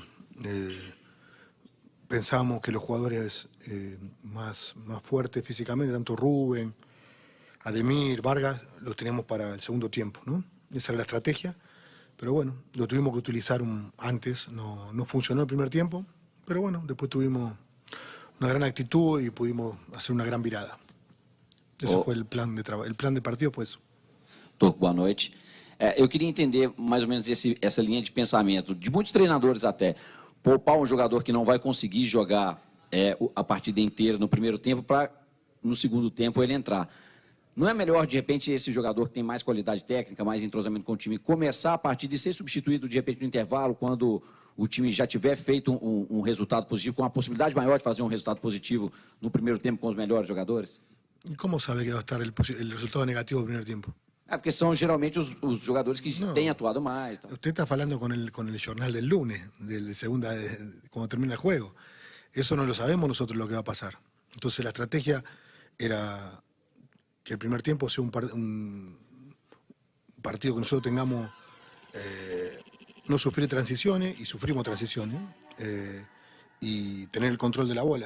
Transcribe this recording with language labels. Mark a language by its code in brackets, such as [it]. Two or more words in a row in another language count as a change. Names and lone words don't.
[es] Pensábamos que los jugadores más fuertes físicamente, tanto Rubén, Ademir, Vargas, los teníamos para el segundo tiempo, ¿no? Esa era la estrategia, pero bueno, lo tuvimos que utilizar antes, no funcionó el primer tiempo, pero bueno, después tuvimos una gran actitud y pudimos hacer una gran virada. Ese fue el plan de trabajo, el plan de partido fue eso. [pt] Turco, boa noite. Eu queria entender mais ou menos essa linha de pensamento, de muitos treinadores até. Poupar um jogador que não vai conseguir jogar a partida inteira no primeiro tempo para, no segundo tempo, ele entrar. Não é melhor, de repente, esse jogador que tem mais qualidade técnica, mais entrosamento com o time, começar a partida e ser substituído, de repente, no intervalo, quando o time já tiver feito um resultado positivo, com a possibilidade maior de fazer um resultado positivo no primeiro tempo com os melhores jogadores? [es] ¿Y cómo sabe que va a estar el resultado negativo del primer tiempo? [pt] Porque são geralmente os jogadores que têm atuado mais. Então. [es] Usted está hablando con el jornal del lunes, cuando termina el juego. Eso no lo sabemos nosotros lo que va a pasar. Entonces la estrategia era que el primer tiempo sea un partido que nosotros tengamos, no sufrir transiciones, y sufrimos transiciones, y tener el control de la bola.